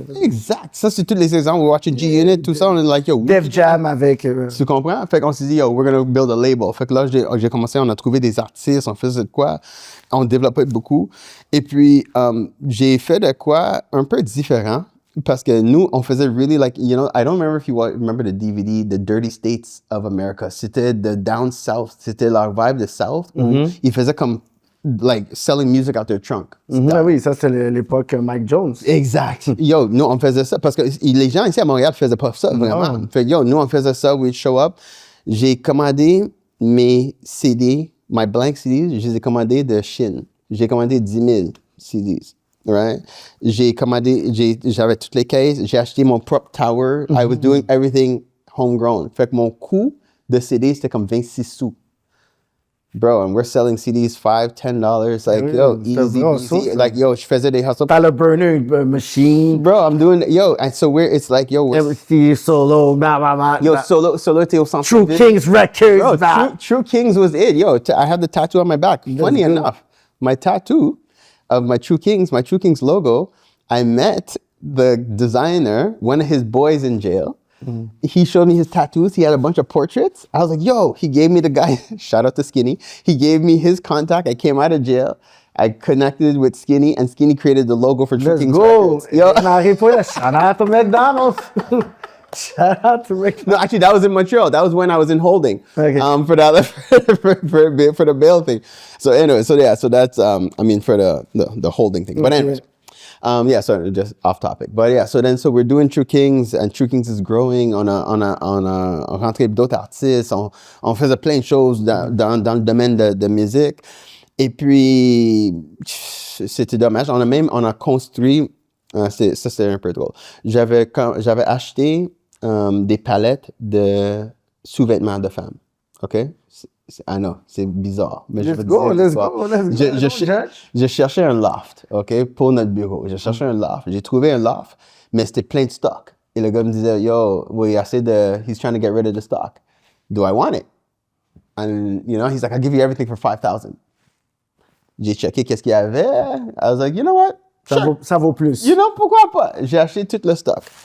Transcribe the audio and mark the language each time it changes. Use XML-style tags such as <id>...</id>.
<fr>Exact. Ça, c'est tous les exemples.</fr> <en>We're watching G-Unit,</en> <fr>tout ça. On est like, yo. Def Jam avec... Tu comprends? Fait qu'on s'est dit, yo,</fr> <en>we're gonna build a label.</en> <fr>Fait que là, j'ai commencé, on a trouvé des artistes, on faisait de quoi. On développait beaucoup. Et puis, j'ai fait de quoi un peu différent. Parce que nous, on faisait</fr> <en>really like, you know, I don't remember if you remember the DVD, The Dirty States of America.</en> <fr>C'était the Down South. C'était leur vibe de South. Où ils faisaient comme,</fr> <en>like, selling music out their trunk.</en> <fr>Ah oui, ça, c'est l'époque Mike Jones. Exact. Yo, nous, on faisait ça. Parce que les gens ici à Montréal faisaient pas ça, vraiment. Fait yo, nous, on faisait ça,</fr> <en>we show up.</en> <fr>J'ai commandé mes CD, my blank CDs, je les ai commandés de Chine. J'ai commandé 10 000 CDs. Right? J'avais toutes les caisses, j'ai acheté mon propre tower.</fr> <en>I was doing everything homegrown.</en> <fr>Fait que mon coût de CD, c'était comme 26 sous.</fr> <en>Bro, and we're selling CDs $5, $10.</en> <fr>Like, yo, easy. Like, yo, je faisais des hustles. T'as le burner machine.</fr> <en>Bro, I'm doing, yo, and so it's like, yo. MC Solo,</en> <fr>Yo, Solo, t'es au centre.</fr> <en>True Kings Records. Bro, True Kings was it. Yo, I have the tattoo on my back. Funny enough, my tattoo of my True Kings logo, I met the designer, one of his boys in jail. He showed me his tattoos. He had a bunch of portraits. I was like, yo, he gave me the guy, shout out to Skinny. He gave me his contact. I came out of jail. I connected with Skinny, and Skinny created the logo for True Kings Records. Yo, shout out to McDonald's. Shout out to McDonald's. No, actually, that was in Montreal. That was when I was in holding. Okay. For the bail thing. So anyway, so that's for the holding thing. But anyway. So just off topic. But yeah, so we're doing True Kings, and True Kings is growing.</en> <fr>On rentré d'autres artistes. On faisait plein de choses dans le domaine de musique. Et puis, c'était dommage. On a construit, c'est un peu drôle. J'avais acheté des palettes de sous-vêtements de femmes. OK?</fr> <en>I know,</en> <fr>c'est bizarre. Mais</fr> <en>let's go.</en> <fr>Je cherchais un loft, OK, pour notre bureau. Je cherchais un loft. J'ai trouvé un loft, mais c'était plein de stock. Et le gars me disait,</fr> <en>yo, he's trying to get rid of the stock. Do I want it? And, you know, he's like, I'll give you everything for $5,000.</en> <fr>J'ai checké qu'est-ce qu'il y avait.</fr> <en>I was like, you know what?</en> <fr>Ça vaut plus. You know, pourquoi pas? J'ai acheté tout le stock.</fr>